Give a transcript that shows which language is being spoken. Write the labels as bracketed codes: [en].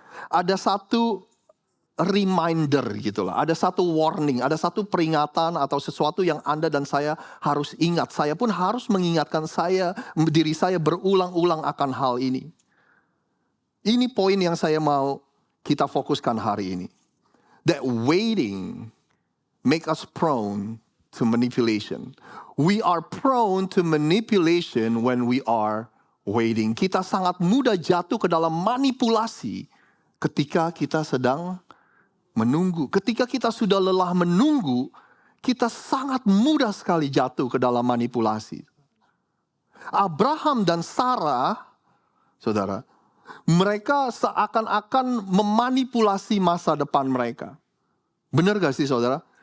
[id] Ada satu reminder gitulah, ada satu warning, ada satu peringatan atau sesuatu yang Anda dan saya harus ingat. Saya pun harus mengingatkan diri saya berulang-ulang akan hal ini. Ini poin yang saya mau kita fokuskan hari ini. [en] That waiting make us prone to manipulation. We are prone to manipulation when we are waiting. [id] Kita sangat mudah jatuh ke dalam manipulasi ketika kita sedang menunggu. Ketika kita sudah lelah menunggu, kita sangat mudah sekali jatuh ke dalam manipulasi. Abraham dan Sarah, saudara, mereka seakan-akan memanipulasi masa depan mereka. Benar gak sih, saudara?